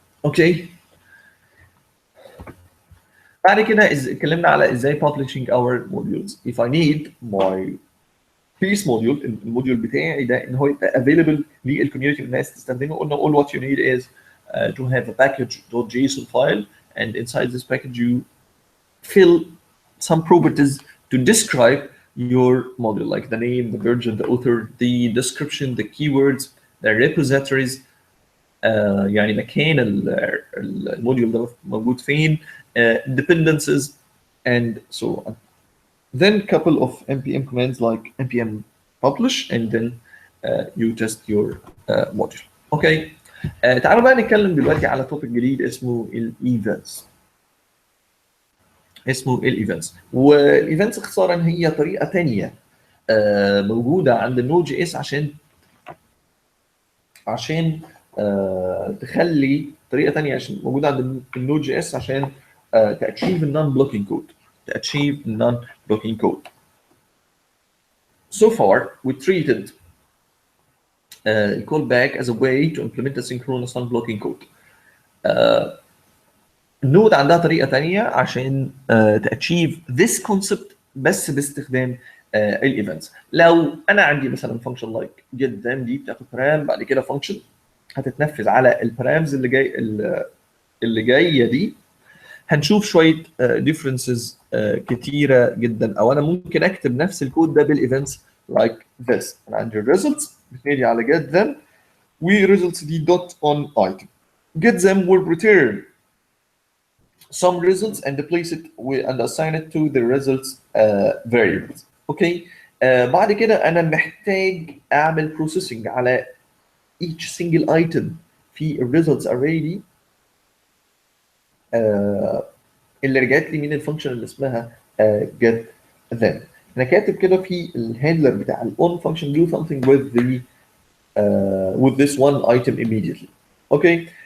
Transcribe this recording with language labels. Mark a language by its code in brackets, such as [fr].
[ar] اوكي، بعد كده اتكلمنا على ازاي [en] publishing our modules. If I need my piece module، [ar] الموديول بتاعي ده ان هو يبقى [en] available [ar] للكوميونتي والناس تستخدمه، قلنا [en] all what you need is to have a package.json file, and inside this package you fill some properties to describe your module, like the name, the version, the author, the description, the keywords, the repositories، [ar] يعني مكان الموديول ده موجود فين، [en] dependencies and so on. Then couple of npm commands like npm publish, and then you test your module. Okay. [ar] تعالوا بقى نتكلم دلوقتي على توبيك جديد اسمه الايفنتس. اسمه الايفنتس، والايفنتس اختصارا هي طريقه ثانيه موجوده عند النود جي اس عشان تخلي طريقه ثانيه عشان موجوده عند النود جي اس عشان تاتشيف النون بلوكينج كود. تاتشيف النون بلوكينج كود. [en] So far we treated callback as a way to implement asynchronous non-blocking code. [ar] النود عندها طريقه ثانيه عشان تاتشيف [en] this concept [ar] بس باستخدام الايفنتس. لو انا عندي مثلا فانكشن لايك get them دي بتاخد برام، بعد كده فانكشن هتتنفذ على البرامز اللي جايه دي، هنشوف شويه differences كتيره جدا. او انا ممكن اكتب نفس الكود ده بالايفنتس [en] like this. [ar] انا عندي results بتنادي على get them results دي dot on item. [en] get them will return some results and place it and assign it to the results variables. [ar] اوكي، بعد كده انا محتاج اعمل processing على [en] each single item [ar] في results array دي اللي رجعت لي من الفانكشن اللي اسمها get them. انا كاتب كده في الهاندلر بتاع الاون [en] function do something with the with this one item immediately. [ar] اوكي،